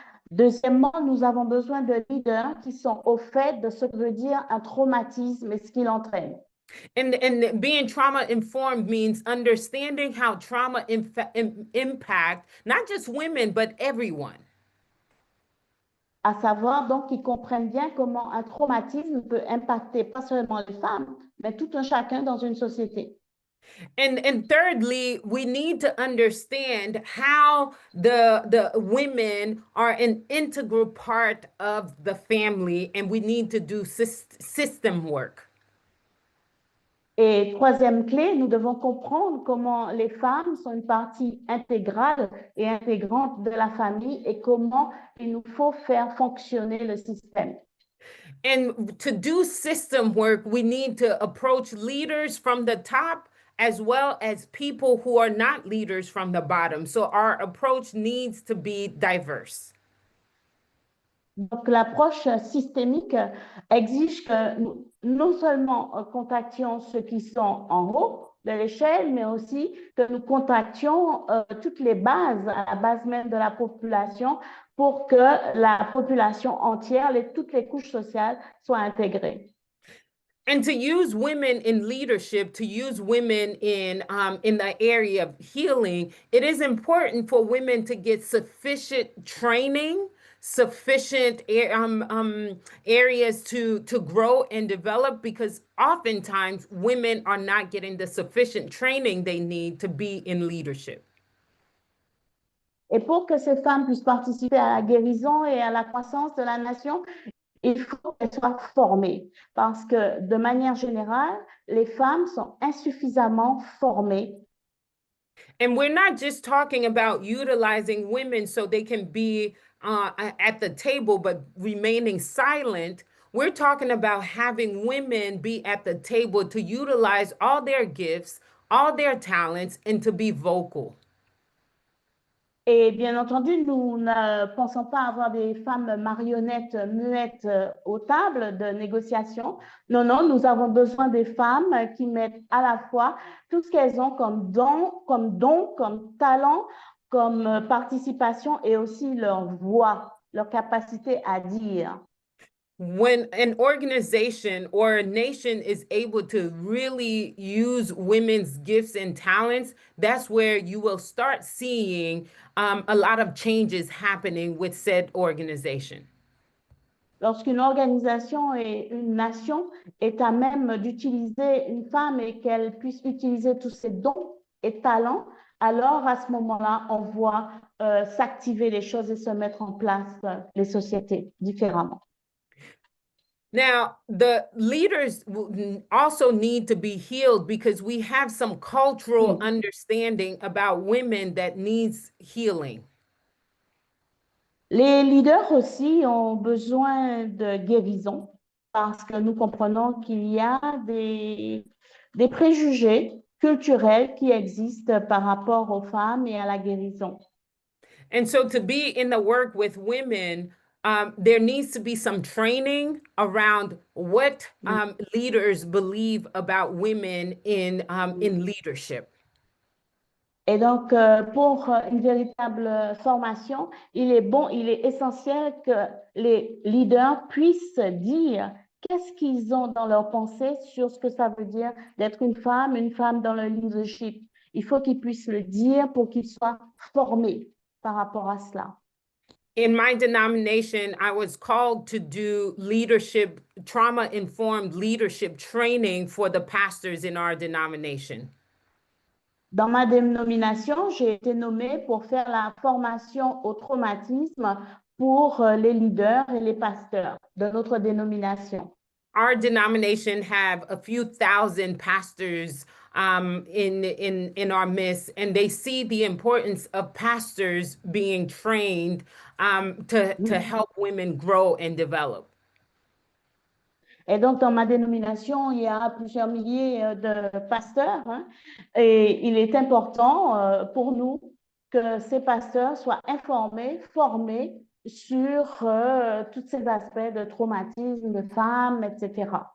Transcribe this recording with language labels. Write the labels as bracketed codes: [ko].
[fr] Deuxièmement, nous avons besoin de leaders qui sont au fait de ce que veut dire un traumatisme et ce qu'il entraîne. [en] And being trauma-informed means understanding how trauma impact not just women, but everyone. [fr] À savoir, donc, qu'ils comprennent bien comment un traumatisme peut impacter pas seulement les femmes, mais tout un chacun dans une société. [en] And thirdly, we need to understand how the women are an integral part of the family, and we need to do system work. [fr] Et troisième clé, nous devons comprendre comment les femmes sont une partie intégrale et intégrante de la famille et comment il nous faut faire fonctionner le système. [en] And to do system work, we need to approach leaders from the top as well as people who are not leaders from the bottom. So our approach needs to be diverse. [fr] Donc, l'approche systémique exige que nous non seulement contactions ceux qui sont en haut de l'échelle, mais aussi que nous contactions toutes les bases, à la base même de la population, pour que la population entière, toutes les couches sociales soient intégrées. [en] And to use women in leadership, to use women in the area of healing, it is important for women to get sufficient training, sufficient areas to grow and develop, because oftentimes women are not getting the sufficient training they need to be in leadership. [fr] Et pour que ces femmes puissent participer à la guérison et à la croissance de la nation, il faut qu'elles soient formées, parce que de manière générale, les femmes sont insuffisamment formées. [en] And we're not just talking about utilizing women so they can be at the table, but remaining silent. We're talking about having women be at the table to utilize all their gifts, all their talents, and to be vocal. [fr] Et bien entendu, nous ne pensons pas avoir des femmes marionnettes muettes aux tables de négociation. Non, non, nous avons besoin des femmes qui mettent à la fois tout ce qu'elles ont comme don, comme talent, comme participation et aussi leur voix, leur capacité à dire. [en] When an organization or a nation is able to really use women's gifts and talents, that's where you will start seeing a lot of changes happening with said organization. [fr] Lorsqu'une organisation et une nation est à même d'utiliser une femme et qu'elle puisse utiliser tous ses dons et talents, alors à ce moment-là, on voit s'activer les choses et se mettre en place les sociétés différemment. [en] Now, the leaders also need to be healed because we have some cultural understanding about women that needs healing. [fr] Les leaders aussi ont besoin de guérison parce que nous comprenons qu'il y a des préjugés culturels qui existent par rapport aux femmes et à la guérison. [en] And so to be in the work with women, there needs to be some training around what leaders believe about women in leadership. [fr] Et donc, pour une véritable formation, il est essentiel que les leaders puissent dire qu'est-ce qu'ils ont dans leur pensée sur ce que ça veut dire d'être une femme dans le leadership. Il faut qu'ils puissent le dire pour qu'ils soient formés par rapport à cela. [en] In my denomination, I was called to do leadership, trauma-informed leadership training for the pastors in our denomination. [fr] Dans ma dénomination, j'ai été nommée pour faire la formation au traumatisme pour les leaders et les pasteurs de notre dénomination. [en] Our denomination have a few thousand pastors in our midst, and they see the importance of pastors being trained to help women grow and develop. [fr] Et donc, dans ma dénomination, il y a plusieurs milliers de pasteurs, hein, et il est important pour nous que ces pasteurs soient informés, formés sur tous ces aspects de traumatisme, de femmes, etc.